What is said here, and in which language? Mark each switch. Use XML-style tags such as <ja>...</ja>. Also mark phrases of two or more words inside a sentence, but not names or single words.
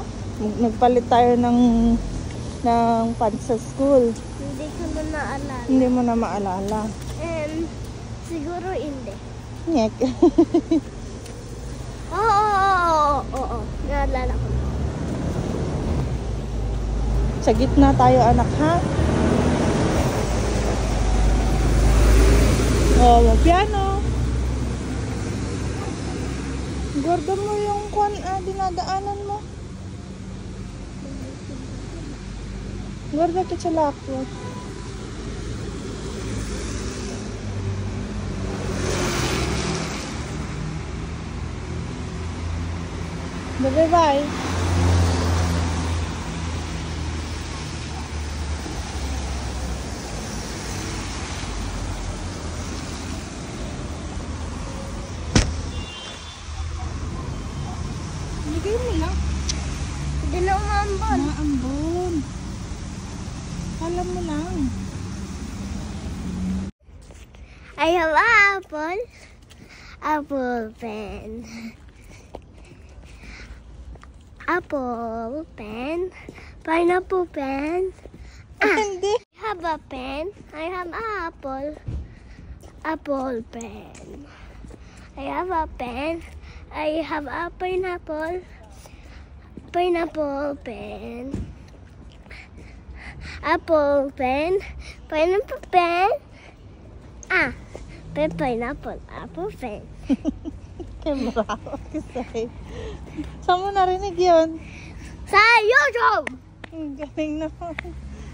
<tl>Nagpalit tayo ng pants sa school. Hindi ko na naalala. Hindi mo na maalala. Siguro hindi. Nyek. Oo. Naalala ko. Sa gitna tayo anak ha? Oh, piano. Guarda mo yung dinadaanan mo. Guarda ka sa lakyo. Bye-bye. Bigay mo lang. Hindi na umambon. Maambon. Alam mo lang.</tl> <en>I have apple. Apple pen. Apple pen. Pineapple pen.</en> <tl>Hindi.</tl> <en>I have a pen. I have apple. Apple pen. I have a pen. I have a pineapple. Pineapple pen. Apple pen. Pineapple pen. Pineapple. Apple pen.</en> <tl>Bravo. Saan mo narinig yun? Sa YouTube! Ang galing naman.</tl>